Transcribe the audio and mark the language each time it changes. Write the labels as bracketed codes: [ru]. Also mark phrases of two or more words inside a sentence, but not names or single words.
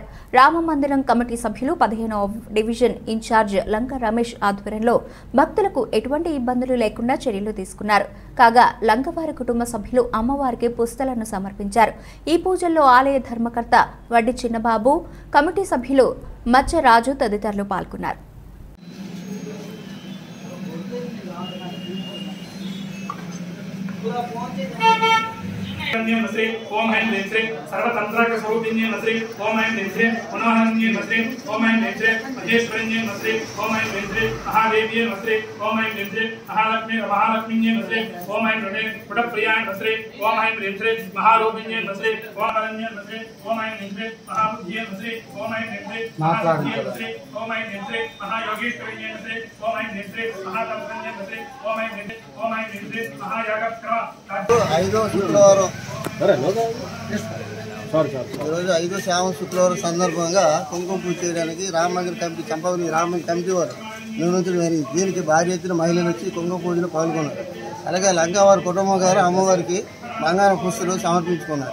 [te] రామమందిరం కమిటీ సభ్యులు 15వ డివిజన్ ఇన్ఛార్జ్ లంక రమేష్ ఆధ్వర్యంలో భక్తులకు ఎటువంటి ఇబ్బందులు లేకుండా చర్యలు తీసుకున్నారు. కాగా లంకవారి కుటుంబ సభ్యులు అమ్మవారికి పుస్తలను సమర్పించారు. ఈ పూజల్లో ఆలయ ధర్మకర్త వడ్డి చిన్నబాబు, కమిటీ సభ్యులు మచ్చ రాజు తదితరులు పాల్గొన్నారు. [sa] नमस्ते ओम ऐं ह्रीं सर्वतंत्राक स्वरूपिण्ये नमस्ते ओम ऐं ह्रीं मनोहरण्ये नमस्ते ओम ऐं ह्रीं महेश्वरण्ये नमस्ते ओम ऐं ह्रीं महादेव्ये नमस्ते ओम ऐं ह्रीं महालक्ष्मीये नमस्ते ओम ऐं ह्रीं पुटप्रियाय नमस्ते ओम ऐं ह्रीं महारूपिण्ये नमस्ते ओम अरण्ये नमस्ते ओम ऐं ह्रीं महाबुद्धिये नमस्ते ओम ऐं ह्रीं महासिद्धिये नमस्ते ओम ऐं ह्रीं महायोगेश्वरिये नमस्ते ओम ऐं ह्रीं महातपस्विन्ये नमस्ते ओम ऐं ह्रीं महायागक्रम [te] శుక్రవారం ఈరోజు 5వ శ్రావణ శుక్రవారం సందర్భంగా కుంకుమ పూజ చేయడానికి రామమందిర కమిటీ చంపవని రామమందిర కమిటీ వారు నిర్వహించడం జరిగింది. దీనికి భారీ ఎత్తున మహిళలు వచ్చి కుంకుమ పూజలో పాల్గొన్నారు. అలాగే లంకవారి కుటుంబం గారు అమ్మవారికి బంగారం పుస్తలు సమర్పించుకున్నారు.